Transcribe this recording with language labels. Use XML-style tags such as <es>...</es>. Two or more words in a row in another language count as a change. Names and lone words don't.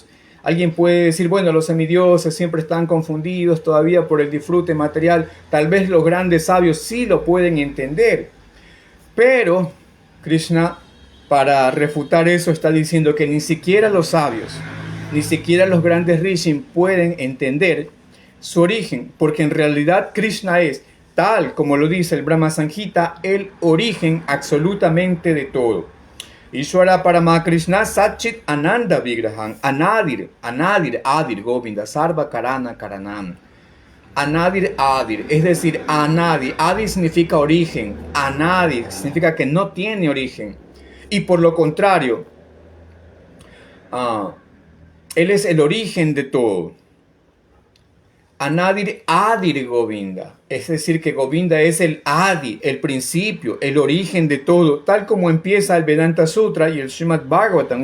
<es>Alguien puede decir, bueno, los semidioses siempre están confundidos todavía por el disfrute material, tal vez los grandes sabios sí lo pueden entender, pero Krishna, para refutar eso, está diciendo que ni siquiera los sabios, ni siquiera los grandes rishis pueden entender su origen, porque en realidad Krishna es, tal como lo dice el Brahma Sanjita, el origen absolutamente de todo.</es> <sa>Ishvara Parama Krishna Satchit Ananda Vigrahan Anadir Adir Govinda Sarva Karana Karanam. Anadir Adir,</sa> <es>es decir, Anadir. Adir significa origen, Anadir significa que no tiene origen. Y por lo contrario, él es el origen de todo.</es> <sa>Anadir Adir Govinda,</sa> <es>es decir, que Govinda es el Adi, el principio, el origen de todo, tal como empieza el Vedanta Sutra y el Srimad Bhagavatam.</es>